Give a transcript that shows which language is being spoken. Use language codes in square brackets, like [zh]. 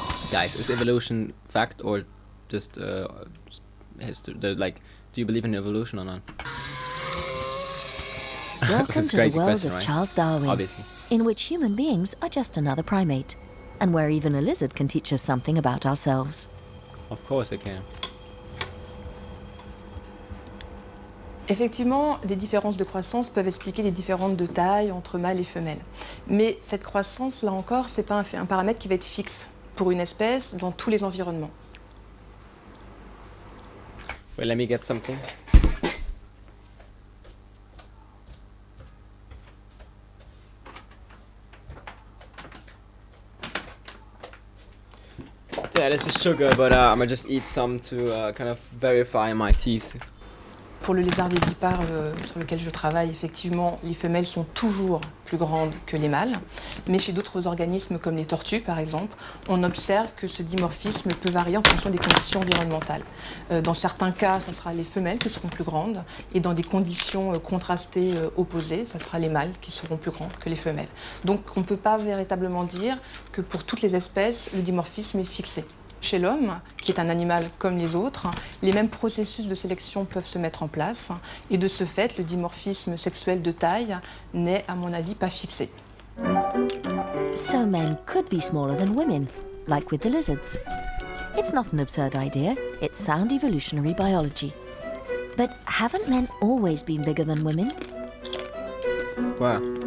[en] Guys, is evolution fact or just history? Like, do you believe in evolution or not? Welcome to the world of Charles Darwin, obviously, in which human beings are just another primate, and where even a lizard can teach us something about ourselves. Of course it can. [fr] Effectivement, les différences de croissance peuvent expliquer les différences de taille entre mâles et femelles. Mais cette croissance, là encore, ce n'est pas un paramètre qui va être fixe pour une espèce dans tous les environnements. [en] Well, let me get something. Yeah, this is sugar, but I'm gonna just eat some to kind of verify my teeth. [fr] Pour le lézard vivipare sur lequel je travaille, effectivement, les femelles sont toujours plus grandes que les mâles. Mais chez d'autres organismes, comme les tortues par exemple, on observe que ce dimorphisme peut varier en fonction des conditions environnementales. Dans certains cas, ça sera les femelles qui seront plus grandes, et dans des conditions contrastées opposées, ça sera les mâles qui seront plus grands que les femelles. Donc on ne peut pas véritablement dire que pour toutes les espèces, le dimorphisme est fixé. Chez l'homme, qui est un animal comme les autres, les mêmes processus de sélection peuvent se mettre en place, et de ce fait, le dimorphisme sexuel de taille n'est, à mon avis, pas fixé. [en] So men could be smaller than women, like with the lizards. It's not an absurd idea, it's sound evolutionary biology. But haven't men always been bigger than women? Wow.